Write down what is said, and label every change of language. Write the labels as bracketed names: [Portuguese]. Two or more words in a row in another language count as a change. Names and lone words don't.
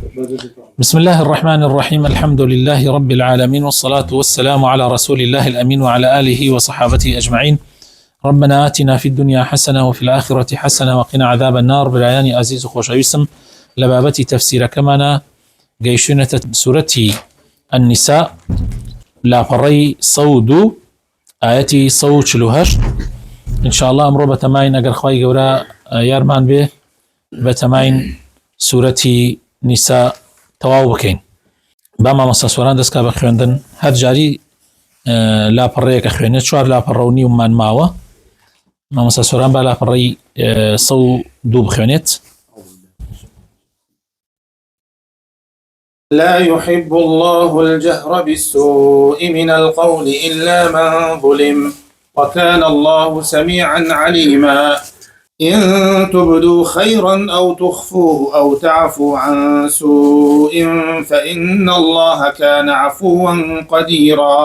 [Arabic] بسم الله الرحمن الرحيم. الحمد لله رب العالمين، والصلاة والسلام على رسول الله الأمين وعلى آله وصحابته أجمعين. ربنا آتنا في الدنيا حسنة وفي الآخرة حسنة وقنا عذاب النار. [Central Kurdish] برایانی عزیز و خۆشەویستم لە بابەتی تەفسیرەکەمانە گەیشتوونەتە سورەتی النساء لاپەڕەی 102 ئاەتی 148. ئینشاءالله ئەمڕۆ بەتەماین ئەگەر خوای گەورە یارمان بێ بەتەماین سورەتی نیسا تەواو بکەین. با مامۆستا سوێران دەستکا بە خوێندن. هەر جاری لاپەڕەیەکە خوێنێت، 4 لاپەڕە و نیومان ماوە. مامۆستا سوێران با لاپەڕەی 102 بخوێنێت. [Arabic] لا يحب الله الجهر بالسوء من القول إلا من ظلم وكان الله سميعا عليما. إن تبدوا خيرا أو تخفوه أو تعفوا عن سوء فإن الله كان عفوا قديرا.